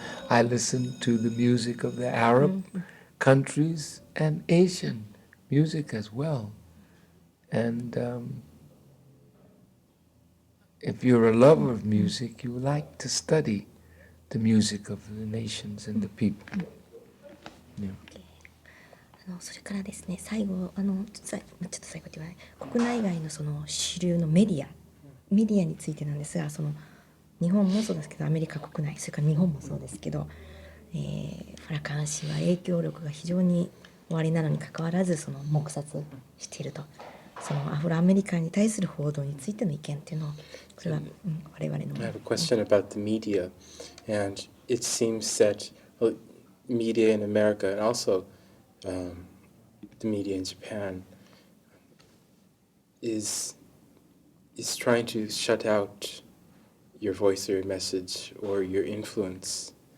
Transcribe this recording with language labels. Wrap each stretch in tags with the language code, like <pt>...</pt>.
<en>I listen to the music of the Arab countries and Asian music as well. And if you're a lover of music, you like to study the music of the nations and the people. Yeah.</en> <ja>それからですね、最後ちょっと最後ではない国内外のその主流のメディアについてなんですが、その日本もそうですけどアメリカ国内、それから日本もそうですけど、ファラカン氏は影響力が非常におありなのにかかわらずその黙殺していると、そのアフロアメリカンに対する報道についての意見っていうのをこれは、我々の</ja> <en>I have a question about the media, and it seems that media in America and also the media in Japan is trying to shut out your voice or your message or your influence.</en>